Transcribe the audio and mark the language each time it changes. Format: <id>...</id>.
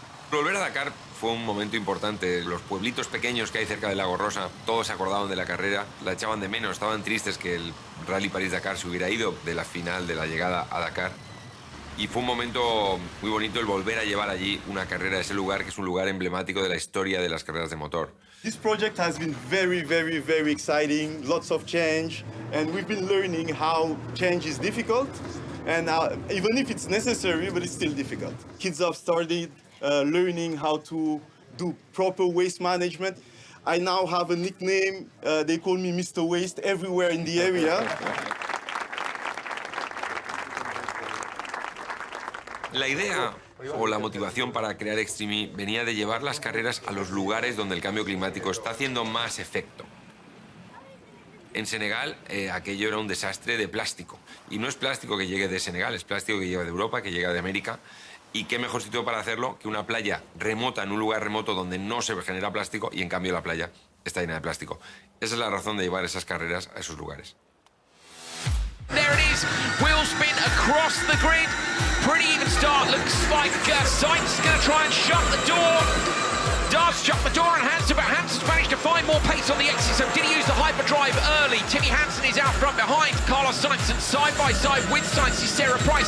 <es>Volver a Dakar fue un momento importante. Los pueblitos pequeños que hay cerca del Lago Rosa, todos se acordaban de la carrera, la echaban de menos, estaban tristes que el Rally París-Dakar se hubiera ido de la final, de la llegada a Dakar. Y fue un momento muy bonito el volver a llevar allí una carrera a ese lugar, que es un lugar emblemático de la historia de las carreras de motor.</es> <en>This project has been very, very, very exciting, lots of change, and we've been learning how change is difficult, and even if it's necessary, but it's still difficult. Kids have started learning how to do proper waste management. I now have a nickname. They call me Mr. Waste everywhere in the area.</en> <es>La idea o la motivación para crear Extreme E venía de llevar las carreras a los lugares donde el cambio climático está haciendo más efecto. En Senegal aquello era un desastre de plástico. Y no es plástico que llegue de Senegal, es plástico que llega de Europa, que llega de América. Y qué mejor sitio para hacerlo que una playa remota, en un lugar remoto donde no se genera plástico, y en cambio la playa está llena de plástico. Esa es la razón de llevar esas carreras a esos lugares.</es> <en>There it is, wheel spin across the grid. Pretty even start, looks like Sainz is going to try and shut the door. Does shut the door on Hansen, but Hansen's managed to find more pace on the exit, so did he use the hyperdrive early? Timmy Hansen is out front behind Carlos Sainz, and side by side with Sainz is Sarah Price.</en>